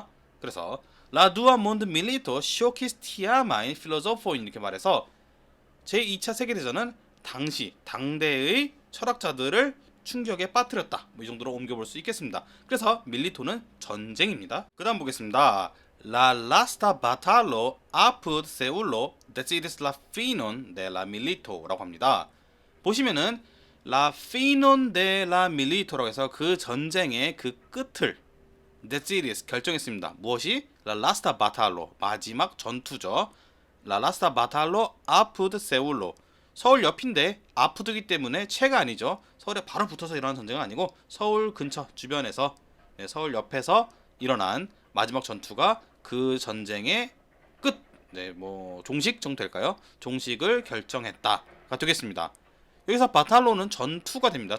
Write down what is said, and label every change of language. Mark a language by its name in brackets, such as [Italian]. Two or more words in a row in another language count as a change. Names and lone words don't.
[Korean] 그래서 [Esperanto] La dua mondmilito ŝokis tiamajn filozofojn [Korean] 이렇게 말해서 제2차 세계대전은 당시 당대의 철학자들을 충격에 빠뜨렸다, 뭐 이 정도로 옮겨볼 수 있겠습니다. 그래서 밀리토는 전쟁입니다. 그 다음 보겠습니다. [Esperanto] La lasta batallo apud Seulo decides la finon de la milito라고 합니다. [Korean] 보시면은 [Esperanto] La finon de la milito [Korean] 라고 해서 그 전쟁의 그 끝을 decides 결정했습니다. 무엇이? [Esperanto] La lasta batallo, [Korean] 마지막 전투죠. [Esperanto] La lasta batallo apud Seulo, [Korean] 서울 옆인데 아프드기 때문에 채가 아니죠. 서울에 바로 붙어서 일어난 전쟁은 아니고 서울 근처 주변에서, 서울 옆에서 일어난 마지막 전투가 그 전쟁의 끝, 뭐 종식 정도 될까요? 종식을 결정했다가 되겠습니다. 여기서 바탈로는 전투가 됩니다.